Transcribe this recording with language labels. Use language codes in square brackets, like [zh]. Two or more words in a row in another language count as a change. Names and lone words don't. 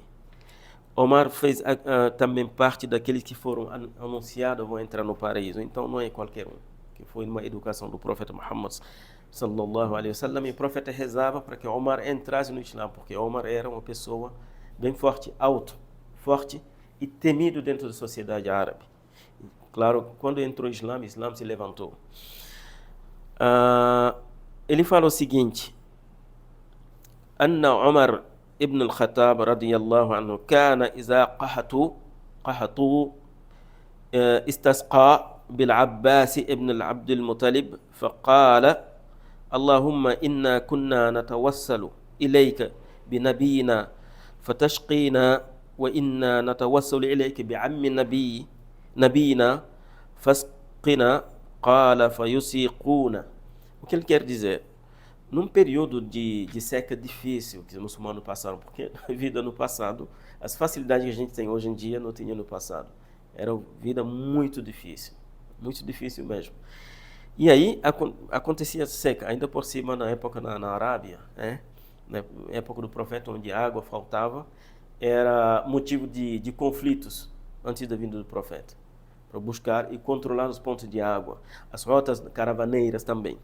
[pt] Omar fez também parte daqueles que foram anunciados vão entrar no paraíso, então não é qualquer um, que foi uma educação do profeta Muhammad [ar] صلى الله عليه وسلم, [pt] e o profeta rezava para que Omar entrasse no Islã, porque Omar era uma pessoa bem forte, forte e temido dentro da sociedade árabe. Claro, quando entrou o Islã se levantou. Ele falou o seguinte: [ar] أن عمر بن الخطاب رضي الله عنه كان إذا قحطوا استسقى بالعباس ابن العبد المطلب فقال اللهم إنا كنا نتوسل إليك بنبينا فتشقينا وإنا نتوسل إليك بعم نبينا فاسقنا قال فيسيقون. [pt] O que ele quer dizer? Num período de seca difícil que os muçulmanos passaram, porque a vida no passado, as facilidades que a gente tem hoje em dia não tinha no passado. Era uma vida muito difícil mesmo. E aí acontecia seca, ainda por cima na época na Arábia, na época do profeta, onde a água faltava, era motivo de conflitos antes da vinda do profeta, para buscar e controlar os pontos de água, as rotas caravaneiras também.